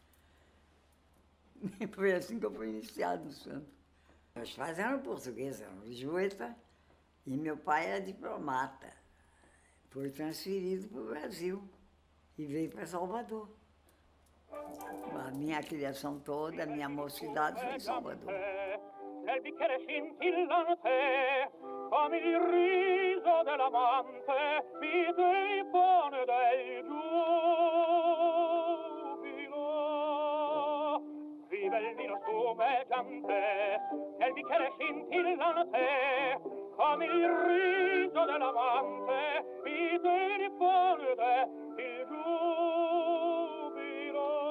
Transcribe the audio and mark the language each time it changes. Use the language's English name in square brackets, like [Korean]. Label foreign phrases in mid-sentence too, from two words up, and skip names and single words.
[Portuguese] E foi assim que eu fui iniciado no santo. Meus pais eram portugueses, eram lisboeta, e meu pai era diplomata. Foi transferido para o Brasil e veio para Salvador. A minha criação toda, a minha mocidade foi em Salvador. [Italian] Nel bicchiere scintillante, come il riso dell'amante, mi depone del giubilo. Vive il vino spumeggiante, nel bicchiere scintillante, come il riso dell'amante, mi depone del giubilo.